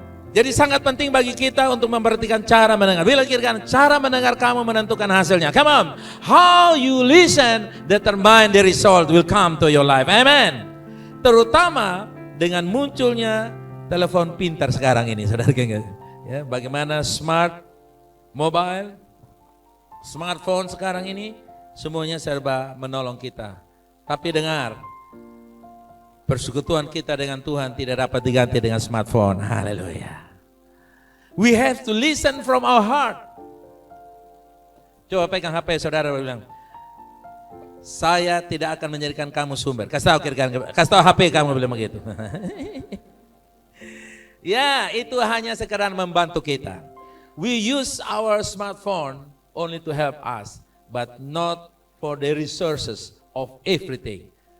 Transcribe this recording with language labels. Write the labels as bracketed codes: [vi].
[id] Jadi sangat penting bagi kita untuk memperhatikan cara mendengar. Bila kira cara mendengar kamu menentukan hasilnya. [en] Come on. How you listen determine the result will come to your life. Amen. [id] Terutama dengan munculnya telepon pintar sekarang ini, saudara. Ya, bagaimana smart mobile, smartphone sekarang ini semuanya serba menolong kita. Tapi dengar, persekutuan kita dengan Tuhan tidak dapat diganti dengan smartphone. Haleluya. [en] We have to listen from our heart. [id] Coba pegang HP saudara bilang, saya tidak akan menjadikan kamu sumber. Kasih tahu HP kamu bilang begitu. Ya, itu hanya sekedar membantu kita. [en] We use our smartphone only to help us, but not for the resources of everything.